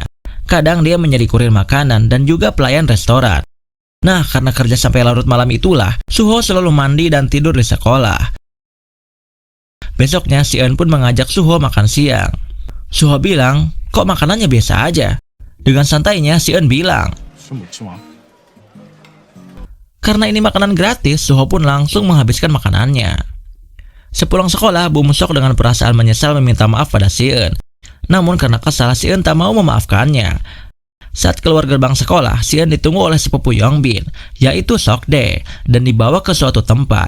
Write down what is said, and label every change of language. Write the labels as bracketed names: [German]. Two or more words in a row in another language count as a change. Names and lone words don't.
[Indonesian] Kadang dia menjadi kurir makanan dan juga pelayan restoran. Nah, karena kerja sampai larut malam itulah, Suho selalu mandi dan tidur di sekolah. Besoknya, Si Eun pun mengajak Suho makan siang. Suho bilang, kok makanannya biasa aja? Dengan santainya, Si Eun bilang, [Korean] 술 먹지 마. [Indonesian] karena ini makanan gratis, Suho pun langsung menghabiskan makanannya. Sepulang sekolah, Bum Sok dengan perasaan menyesal meminta maaf pada Si Eun. Namun karena kesal, Si Eun tak mau memaafkannya. Saat keluar gerbang sekolah, Si Eun ditunggu oleh sepupu Yongbin, yaitu Sok Dae, dan dibawa ke suatu tempat.